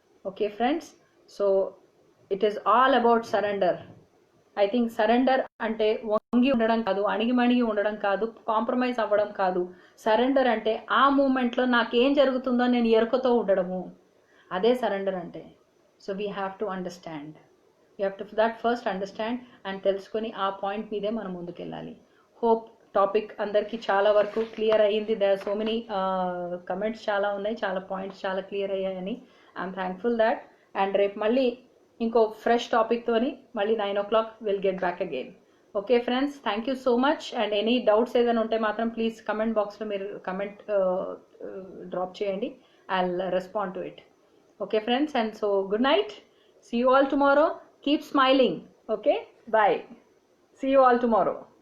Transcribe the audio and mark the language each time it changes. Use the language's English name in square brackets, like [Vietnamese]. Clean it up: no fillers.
[English] Okay friends, so it is all about surrender. I think [Telugu] surrender అంటే వంగి ఉండడం కాదు, అణిగిమణిగి ఉండడం కాదు, కాంప్రమైజ్ అవ్వడం కాదు. సరెండర్ అంటే ఆ మూమెంట్లో నాకేం జరుగుతుందో నేను ఎరుకతో ఉండడము, అదే సరెండర్ అంటే. [English] So we have to understand. You have to that first understand and [Telugu] తెలుసుకొని ఆ పాయింట్ మీదే మనం ముందుకెళ్ళాలి. [English] hope topic [Telugu] అందరికీ చాలా వరకు [English] Clear అయ్యింది. There are so many comments [Telugu] చాలా ఉన్నాయి, చాలా [English] points [Telugu] చాలా క్లియర్ అయ్యాయని [English] I'm thankful that. And [Telugu] రేపు మళ్ళీ ఇంకో [English] fresh [Telugu] టాపిక్తోని మళ్ళీ [English] 9 o'clock will get back again. Okay friends, thank you so much. And any doubts [Telugu] ఏదైనా ఉంటే మాత్రం ప్లీజ్ కమెంట్ బాక్స్లో మీరు కమెంట్ డ్రాప్ చేయండి. [English] I'll respond to it. Okay friends, and so good night. See you all tomorrow. Keep smiling. Okay, bye. See you all tomorrow.